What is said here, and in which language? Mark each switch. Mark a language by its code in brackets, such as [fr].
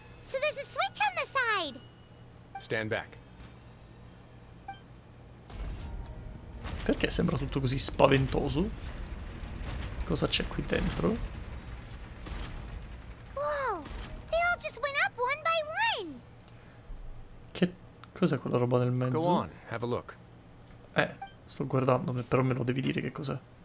[en] So there's a switch on the side. Stand back. [it] Perché sembra tutto così spaventoso? Cosa c'è qui dentro? [en] Whoa! They all just went up one by one. [it] Che cos'è quella roba nel mezzo? [en] Go on, have a look. [it] Sto guardando, però me lo devi dire che cos'è.